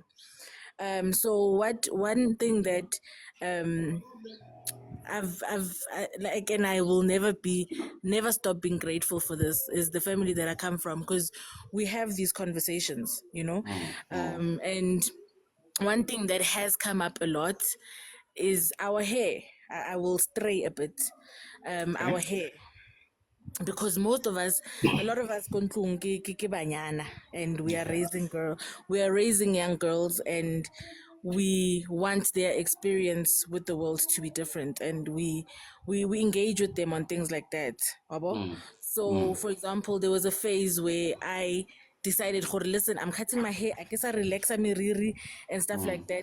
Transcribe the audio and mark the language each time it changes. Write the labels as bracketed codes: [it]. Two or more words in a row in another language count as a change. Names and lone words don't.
[en] So one thing that and I will never stop being grateful for this, is the family that I come from, because we have these conversations, and one thing that has come up a lot is our hair. I will stray a bit. Our hair, because a lot of us [st] kontlong ke banyana, [en] and we are raising young girls, and we want their experience with the world to be different, and we engage with them on things like that, Abo? So for example, there was a phase where I decided, listen, I'm cutting my hair, I guess I relax miriri and stuff like that.